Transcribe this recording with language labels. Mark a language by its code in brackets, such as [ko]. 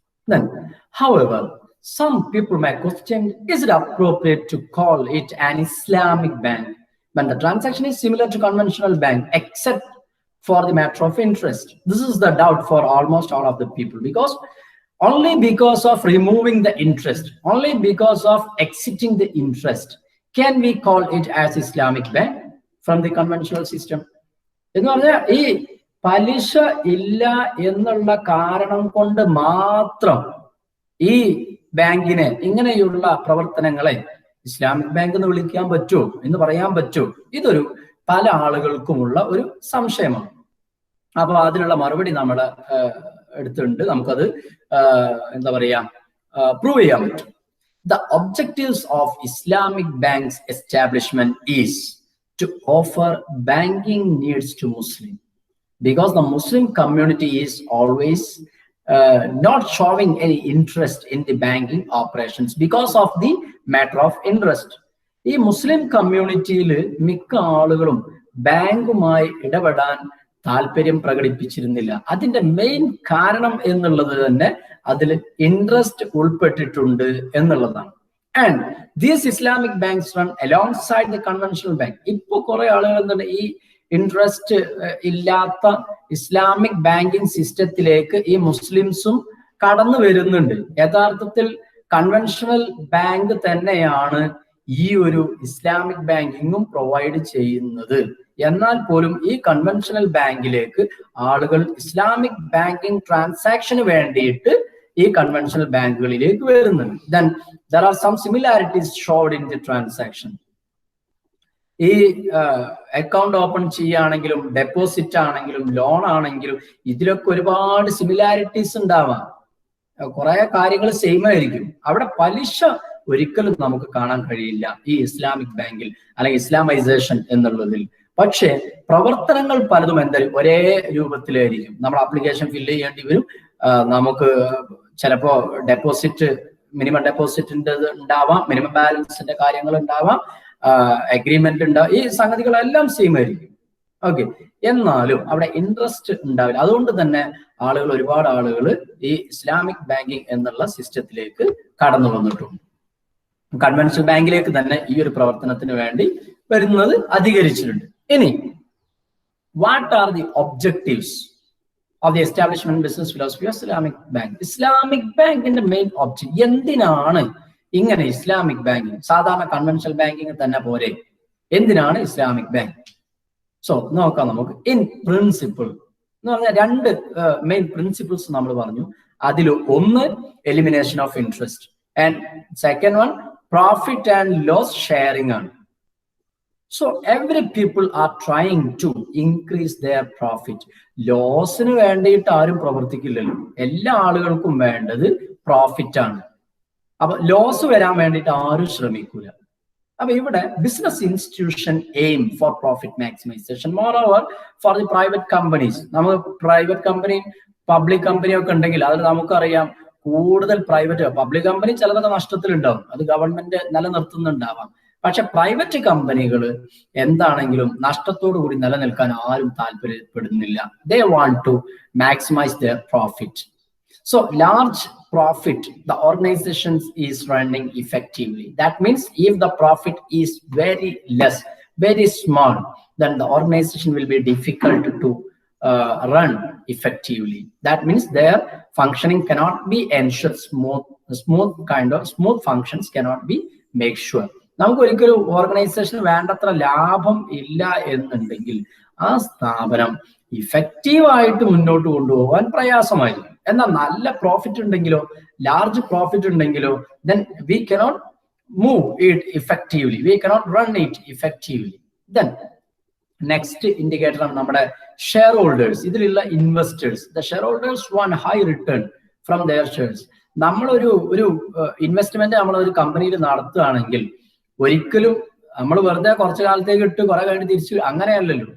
[en] Then, however, some people may question, is it appropriate to call it an Islamic bank when the transaction is similar to conventional bank except for the matter of interest? This is the doubt for almost all of the people, because only because of removing the interest, only because of exiting the interest, can we call it as Islamic bank from the conventional system. [ml] എന്ന് പറഞ്ഞാൽ ഈ പലിശ ഇല്ല എന്നുള്ള കാരണം കൊണ്ട് മാത്രം ഈ ബാങ്കിനെ, ഇങ്ങനെയുള്ള പ്രവർത്തനങ്ങളെ ഇസ്ലാമിക് ബാങ്ക് എന്ന് വിളിക്കാൻ പറ്റുമോ, എന്ന് പറയാൻ പറ്റുമോ? ഇതൊരു പല ആളുകൾക്കുമുള്ള ഒരു സംശയമാണ്. അപ്പൊ അതിനുള്ള മറുപടി നമ്മൾ എടുത്തിട്ടുണ്ട്. നമുക്കത് എന്താ പറയാ, പ്രൂവ് ചെയ്യാൻ പറ്റും. The objectives of Islamic Bank's establishment is to offer banking needs to Muslims, because the Muslim community is always not showing any interest in the banking operations because of the matter of interest. ഈ മുസ്ലിം കമ്മ്യൂണിറ്റിയിൽ മിക്ക ആളുകളും ബാങ്കുമായി ഇടപെടാൻ താല്പര്യം പ്രകടിപ്പിച്ചിരുന്നില്ല. അതിന്റെ main കാരണം എന്നുള്ളത് തന്നെ അതിൽ ഇൻട്രസ്റ്റ് ഉൾപ്പെട്ടിട്ടുണ്ട് എന്നുള്ളതാണ്. [en] And these Islamic banks run alongside the conventional bank. [ml] ഇപ്പൊ കുറെ ആളുകൾ എന്താണ് ഈ ഇൻട്രസ്റ്റ് ഇല്ലാത്ത ഇസ്ലാമിക് ബാങ്കിങ് സിസ്റ്റത്തിലേക്ക് ഈ മുസ്ലിംസും കടന്നു വരുന്നുണ്ട്. യഥാർത്ഥത്തിൽ കൺവെൻഷണൽ ബാങ്ക് തന്നെയാണ് ഈ ഒരു ഇസ്ലാമിക് ബാങ്കിങ്ങും പ്രൊവൈഡ് ചെയ്യുന്നത്. എന്നാൽ പോലും ഈ കൺവെൻഷണൽ ബാങ്കിലേക്ക് ആളുകൾ ഇസ്ലാമിക് ബാങ്കിങ് ട്രാൻസാക്ഷന് വേണ്ടിയിട്ട് ഈ കൺവെൻഷണൽ ബാങ്കുകളിലേക്ക് വരുന്നുണ്ട്. [en] Then there are some similarities showed in the transaction. [ml] ഈ അക്കൗണ്ട് ഓപ്പൺ ചെയ്യുകയാണെങ്കിലും ഡെപ്പോസിറ്റ് ആണെങ്കിലും ലോൺ ആണെങ്കിലും ഇതിലൊക്കെ ഒരുപാട് സിമിലാരിറ്റീസ് ഉണ്ടാവാം. കുറെ കാര്യങ്ങൾ സെയിം ആയിരിക്കും. അവിടെ പലിശ ഒരിക്കലും നമുക്ക് കാണാൻ കഴിയില്ല ഈ ഇസ്ലാമിക് ബാങ്കിൽ അല്ലെങ്കിൽ ഇസ്ലാമൈസേഷൻ എന്നുള്ളതിൽ. പക്ഷേ പ്രവർത്തനങ്ങൾ പലതും എന്തായാലും ഒരേ രൂപത്തിലായിരിക്കും. നമ്മൾ ആപ്ലിക്കേഷൻ ഫില്ല് ചെയ്യേണ്ടി വരും. നമുക്ക് ചിലപ്പോ ഡെപ്പോസിറ്റ്, മിനിമം ഡെപ്പോസിറ്റിന്റെ ഉണ്ടാവാം, മിനിമം ബാലൻസിന്റെ കാര്യങ്ങൾ ഉണ്ടാവാം, അഗ്രിമെന്റ് ഉണ്ടാവും. ഈ സംഗതികളെല്ലാം സെയിം ആയിരിക്കും. ഓക്കെ, എന്നാലും അവിടെ ഇൻട്രസ്റ്റ് ഉണ്ടാവില്ല. അതുകൊണ്ട് തന്നെ ഒരുപാട് ആളുകൾ ഈ ഇസ്ലാമിക് ബാങ്കിങ് എന്നുള്ള സിസ്റ്റത്തിലേക്ക് കടന്നു വന്നിട്ടുണ്ട്. കൺവെൻഷണൽ ബാങ്കിലേക്ക് തന്നെ ഈ ഒരു പ്രവർത്തനത്തിന് വേണ്ടി വരുന്നത് അധികരിച്ചിട്ടുണ്ട്. [en] ഇനി what are the objectives of the establishment business philosophy of Islamic Bank? [ml] Islamic ബാങ്കിന്റെ മെയിൻ ഒബ്ജക്ട് എന്തിനാണ് ഇങ്ങനെ ഇസ്ലാമിക് ബാങ്കിങ്? സാധാരണ കൺവെൻഷണൽ ബാങ്കിങ് തന്നെ പോരെ, എന്തിനാണ് ഇസ്ലാമിക് ബാങ്ക്? സോ നോക്കാം നമുക്ക്. ഇൻ പ്രിൻസിപ്പിൾ എന്ന് പറഞ്ഞാൽ രണ്ട് മെയിൻ പ്രിൻസിപ്പിൾസ് നമ്മൾ പറഞ്ഞു. അതിൽ ഒന്ന് [en] Elimination of interest and second one profit and loss sharing ആണ്. So every people are trying to increase their profit. [ml] ലോസിന് വേണ്ടിയിട്ട് ആരും പ്രവർത്തിക്കില്ലല്ലോ. എല്ലാ ആളുകൾക്കും വേണ്ടത് പ്രോഫിറ്റ് ആണ്. അപ്പൊ ലോസ് വരാൻ വേണ്ടിയിട്ട് ആരും ശ്രമിക്കൂല. അപ്പൊ ഇവിടെ [en] Business institution aim for profit maximisation. Moreover for the private companies. [ml] നമുക്ക് പ്രൈവറ്റ് കമ്പനി പബ്ലിക് കമ്പനി ഒക്കെ ഉണ്ടെങ്കിൽ അതിൽ നമുക്കറിയാം കൂടുതൽ പ്രൈവറ്റ്, പബ്ലിക് കമ്പനി ചിലതൊക്കെ നഷ്ടത്തിലുണ്ടാവും, അത് ഗവൺമെന്റ് നിലനിർത്തുന്നുണ്ടാവാം. പക്ഷെ പ്രൈവറ്റ് കമ്പനികൾ എന്താണെങ്കിലും നഷ്ടത്തോടു കൂടി നിലനിൽക്കാൻ ആരും താല്പര്യപ്പെടുന്നില്ല. [en] They want to maximise their profit. So large profit the organization is running effectively. That means if the profit is very less, very small, then the organization will be difficult to run effectively. That means their functioning cannot be ensured. Smooth functions cannot be make sure. [ml] നമുക്ക് ഒരിക്കലും organisation വേണ്ടത്ര ലാഭം ഇല്ല എന്നുണ്ടെങ്കിൽ ആ സ്ഥാപനം ഇഫക്റ്റീവായിട്ട് മുന്നോട്ട് കൊണ്ടുപോകാൻ പ്രയാസമായിരുന്നു. എന്നാൽ നല്ല പ്രോഫിറ്റ് ഉണ്ടെങ്കിലോ, [en] Large profit ഉണ്ടെങ്കിലോ, then we cannot move it effectively, we cannot run it effectively. Then next indicator [ml] ആണ് നമ്മുടെ [en] Shareholders. ഇതിലുള്ള investors, the shareholders want high return from their shares. [ml] നമ്മളൊരു ഇൻവെസ്റ്റ്മെന്റ് നമ്മളൊരു കമ്പനിയിൽ നടത്തുകയാണെങ്കിൽ ഒരിക്കലും നമ്മൾ വെറുതെ കുറച്ചു കാലത്തേക്ക് ഇട്ട് കുറെ കഴിഞ്ഞ് തിരിച്ചു അങ്ങനെയല്ലല്ലോ.